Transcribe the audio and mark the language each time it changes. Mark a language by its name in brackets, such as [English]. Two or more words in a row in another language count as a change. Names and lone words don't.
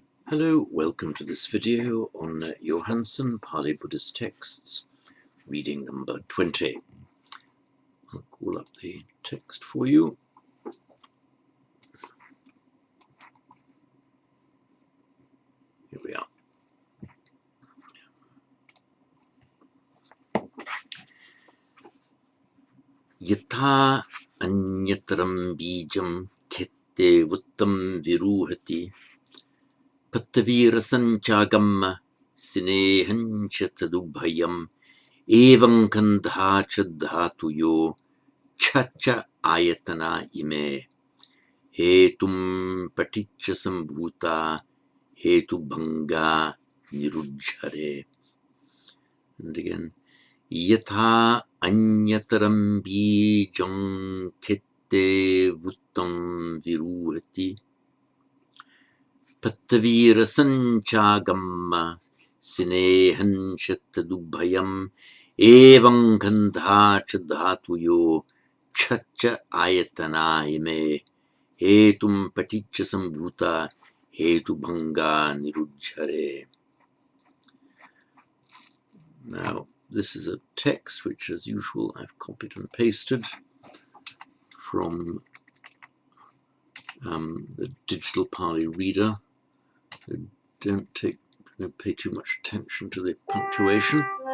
[English] Hello, welcome to this video on Johansson Pali Buddhist texts, reading number 20. I'll call up the text for you. Here we are. [Pali] Yatha anyataram bijam khette vuttam viruhati pattavirasanchagamma sinehanchatadubhayam evam kandha chadhatuyo chacha ayatana ime hetum paticca sambhuta hetu bhanga nirujhare. [English] And again, [Pali] yatha anyataram bijam khette vuttam viruhati pattavira sanchagamma sinehanchatadubhayam evam kandha chadhatuyo chacha ayatana ime hetum paticca sambhuta hetu bhanga nirujhare. [English] Now, this is a text which, as usual, I've copied and pasted from the digital Pali reader. So don't pay too much attention to the punctuation.